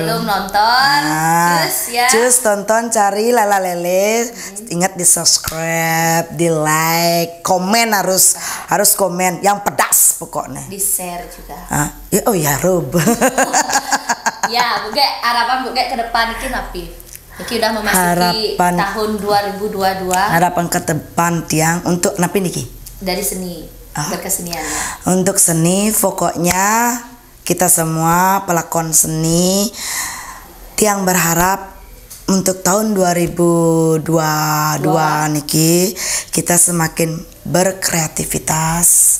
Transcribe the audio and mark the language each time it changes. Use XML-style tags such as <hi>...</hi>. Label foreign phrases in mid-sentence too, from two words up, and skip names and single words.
<id>belum nonton, cus ya. Cus tonton, cari Lala Lele. Ingat di subscribe, di like, komen harus komen yang pedas pokoknya. Di share juga. Ah, oh ya Rob. Ya, Buge, harapan Buge ke depan ini napi. Niki udah memasuki Harapan. tahun 2022 Harapan ke depan tiang untuk</id> <ban>napi niki.</ban> <id>dari seni berkeseniannya. Untuk seni pokoknya kita semua pelakon seni tiang berharap untuk tahun 2022 niki kita semakin berkreativitas.</id>